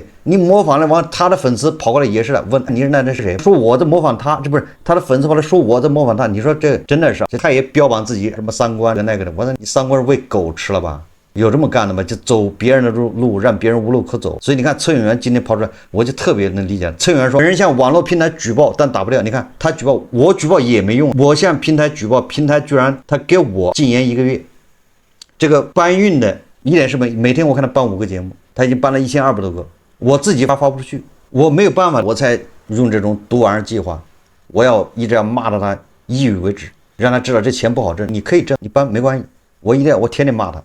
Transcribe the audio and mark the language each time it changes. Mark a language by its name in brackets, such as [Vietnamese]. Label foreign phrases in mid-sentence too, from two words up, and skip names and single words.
[Chinese] 你模仿了完，他的粉絲跑過來也是的，問你是那是誰？說我在模仿他，这不是他的粉絲跑來說我在模仿他。你說這真的是，他也標榜自己什麼三觀的那個的，我說你三觀是餵狗吃了吧？有這麼幹的嗎？就走別人的路，讓別人無路可走。所以你看，崔永元今天跑出來，我就特別能理解。崔永元說，人向網絡平台舉報，但打不了。你看他舉報，我舉報也沒用。我向平台舉報，平台居然他給我禁言1個月。這個搬運的一點是每天我看他搬5個節目，他已經搬了1200多個，我自己發不出去，我沒有辦法，我才用這種毒丸計劃，我要一直要罵到他抑鬱為止，讓他知道這錢不好掙，你可以掙，你搬沒關係，我天天罵他。